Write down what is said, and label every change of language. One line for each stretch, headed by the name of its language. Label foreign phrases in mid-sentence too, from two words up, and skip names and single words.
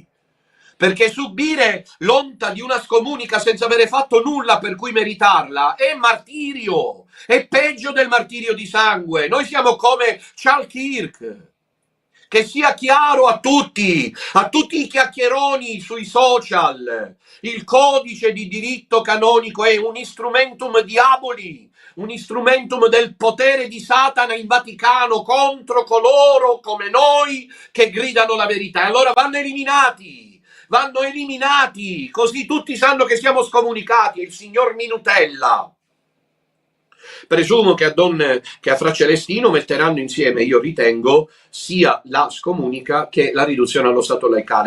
Italian: Perché subire l'onta di una scomunica senza avere fatto nulla per cui meritarla è martirio, è peggio del martirio di sangue. Noi siamo come Charles Kirk. Che sia chiaro a tutti i chiacchieroni sui social, il codice di diritto canonico è un
Latin: instrumentum diaboli,
Italian: un instrumentum del potere di Satana in Vaticano contro coloro come noi che gridano la verità. E allora vanno eliminati, così tutti sanno che siamo scomunicati. Il signor Minutella. Presumo che a Fra Celestino metteranno insieme, io ritengo, sia la scomunica che la riduzione allo stato laicale.